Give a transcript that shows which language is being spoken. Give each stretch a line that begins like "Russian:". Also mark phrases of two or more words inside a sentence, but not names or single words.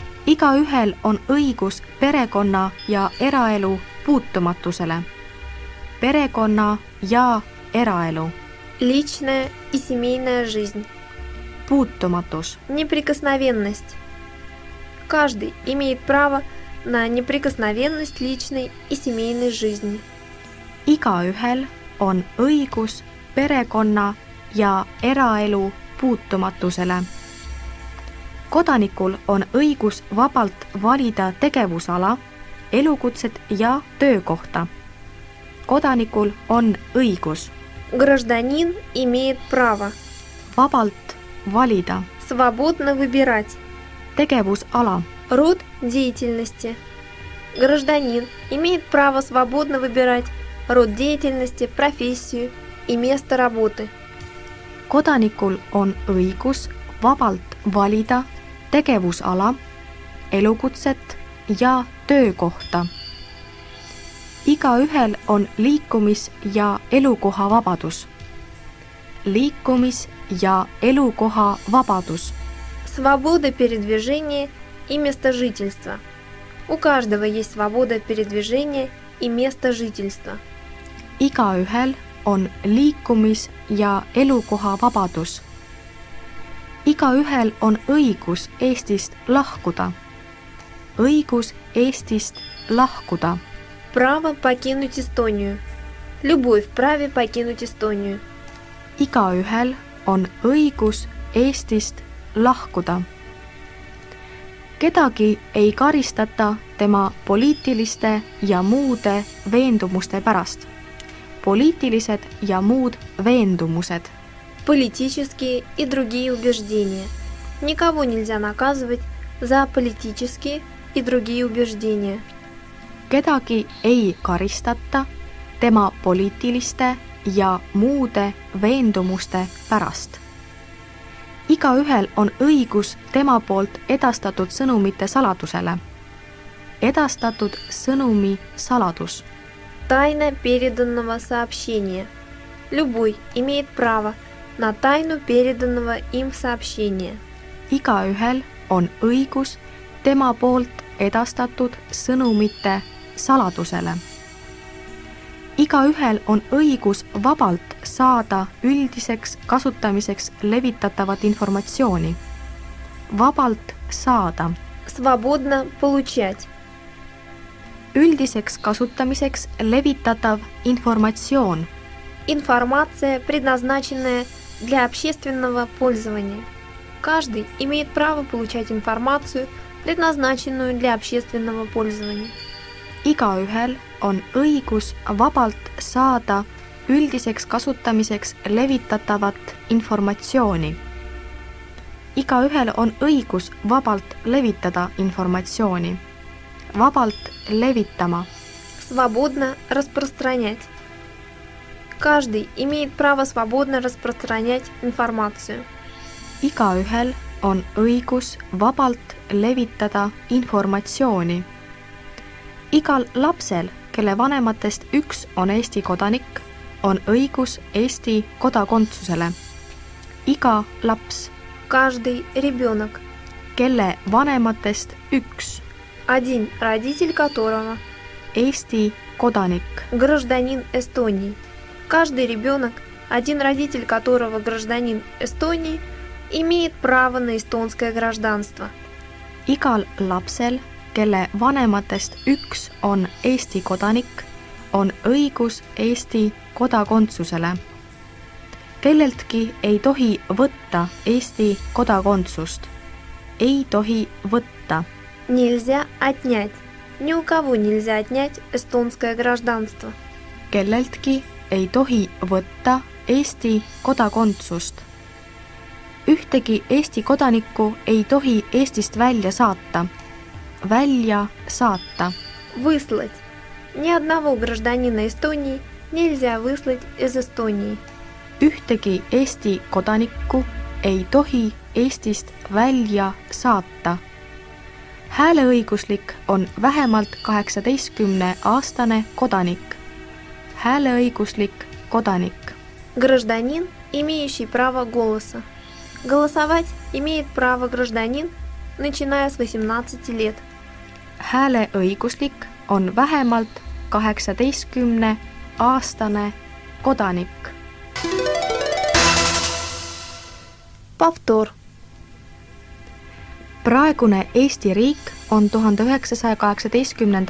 Estonian: Igaühel on õigus perekonna ja eraelu puutumatusele. Perekonna ja eraelu.
Russian: Личная и семейная жизнь.
Estonian: Puutumatus.
Russian: Неприкосновенность. Каждый имеет право на неприкосновенность личной и семейной жизни.
Estonian: Igaühel on õigus perekonna ja eraelu puutumatusele. Kodanikul on õigus vabalt valida tegevusala, elukutset ja töökohta. Kodanikul on õigus
Russian: Гражданин имеет право
Estonian: vabalt valida
Russian: свободно выбирать
Estonian: tegevusala,
Russian: род деятельности. Гражданин имеет право свободно выбирать род деятельности, профессию и место работы.
Estonian: Kodanikul on õigus vabalt valida tegevusala, elukutset ja töökohta. Igaühel on liikumis- ja elukoha vabadus. Liikumis- ja elukoha vabadus.
Russian: Свобода передвижения и место жительства. У каждого есть свобода передвижения и место жительства.
Estonian: Igaühel on liikumis- ja elukoha vabadus. Igaühel on õigus Eestist lahkuda. Õigus Eestist lahkuda.
Russian: Право покинуть Эстонию. Любой вправе покинуть Эстонию.
Estonian: Igaühel on õigus Eestist lahkuda. Kedagi ei karistata tema poliitiliste ja muude veendumuste pärast. Poliitilised ja muud veendumused.
Russian: Политические и другие убеждения. Никого нельзя наказывать за политические и другие убеждения.
Estonian: Kedagi ei karistata tema poliitiliste ja muude veendumuste pärast. Igaühel on õigus tema poolt edastatud sõnumite saladusele. Edastatud sõnumi saladus.
Russian: Тайна переданного сообщения. Любой имеет право на тайну переданного им сообщения.
Estonian: Igaühel on õigus tema poolt edastatud sõnumite saladusele. Igaühel on õigus vabalt saada üldiseks kasutamiseks levitatavat informatsiooni. Vabalt saada.
Russian: Свободно получать.
Estonian: Üldiseks kasutamiseks levitatav informatsioon.
Russian: Информация, предназначенная для общественного пользования. Каждый имеет право получать информацию, предназначенную для общественного пользования.
Estonian: Igaühel on õigus vabalt saada üldiseks kasutamiseks levitatavat informatsiooni. Igaühel on õigus vabalt levitada informatsiooni. Vabalt levitama.
Russian: Свободно распространять. Каждый имеет право свободно распространять информацию.
Estonian: Igaühel on õigus vabalt levitada informatsiooni. Igal lapsel, kelle vanematest üks on Eesti kodanik, on õigus Eesti kodakondsusele. Iga laps,
Russian: Каждый ребенок,
Estonian: kelle vanematest üks,
Russian: один родитель которого
Estonian: Eesti kodanik.
Russian: гражданин Эстонии. Каждый ребенок, один родитель которого гражданин Эстонии, имеет право на эстонское гражданство.
Estonian: Igal lapsel, kelle vanematest üks on Eesti kodanik, on õigus Eesti kodakondsusele. Kelleltki ei tohi võtta Eesti kodakondsust. Ei tohi võtta.
Russian: Нельзя отнять. Ни у кого нельзя отнять эстонское гражданство.
Estonian: Kelleltki ei tohi võtta Eesti kodakondsust. Ühtegi Eesti kodanikku ei tohi Eestist välja saata. Välja saata.
Russian: Выслать. Ни одного гражданина Эстонии нельзя выслать из Эстонии.
Estonian: Ühtegi Eesti kodanikku ei tohi Eestist välja saata. Hääleõiguslik on vähemalt 18-aastane kodanik. Hääleõiguslik kodanik.
Russian: Гражданин, имеющий право голоса. Голосовать имеет право гражданин, начиная с 18 лет.
Estonian: Hääleõiguslik on vähemalt 18-aastane kodanik.
Russian: Повтор.
Estonian: Praegune Eesti riik on 1918.